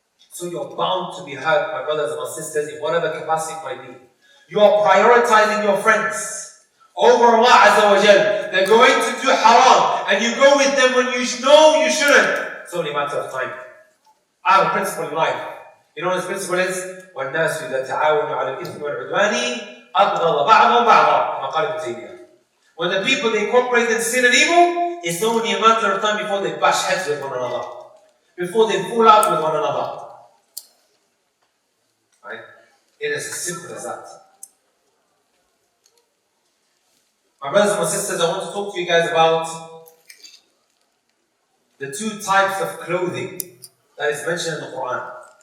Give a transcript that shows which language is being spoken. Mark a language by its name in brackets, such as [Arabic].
[English] So you're bound to be hurt, my brothers and my sisters, in whatever capacity it might be. You are prioritizing your friends over Allah Azza wa Jal. They're going to do haram, and you go with them when you know you shouldn't. It's only a matter of time. I have a principle in life. You know what this principle is? [Arabic] وَالنَّاسُ إِذَا تَعَاوَنُوا عَلَى الْإِثْمِ وَالْعُدْوَانِ أَبْغَضَ بَعْضُهُم بَعْضًا كما قال ابن تيمية. [English] When the people they cooperate in sin and evil, it's only a matter of time before they bash heads with one another, before they fall out with one another. Right? It is as simple as that. My brothers and my sisters, I want to talk to you guys about the two types of clothing that is mentioned in the Quran.